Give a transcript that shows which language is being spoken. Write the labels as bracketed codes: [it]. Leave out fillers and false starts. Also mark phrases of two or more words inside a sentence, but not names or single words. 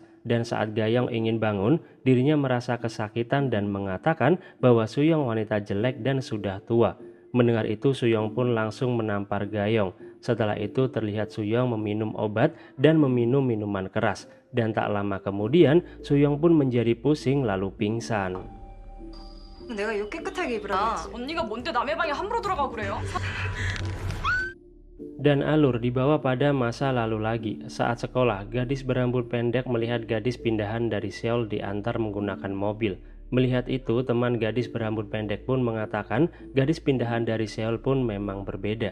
[id] Dan saat Gayong ingin bangun, dirinya merasa kesakitan dan mengatakan bahwa Suyong wanita jelek dan sudah tua. Mendengar itu Suyong pun langsung menampar Gayong. Setelah itu terlihat Suyong meminum obat dan meminum minuman keras. Dan tak lama kemudian Suyong pun menjadi pusing lalu pingsan. [ko] 내가 이거 깨끗하게 입으라고 했지. 언니가 뭔데 남의 방에 함부로 들어가고 그래요? [id] Dan alur dibawa pada masa lalu lagi. Saat sekolah, gadis berambut pendek melihat gadis pindahan dari Seoul diantar menggunakan mobil. Melihat itu, teman gadis berambut pendek pun mengatakan gadis pindahan dari Seoul pun memang berbeda.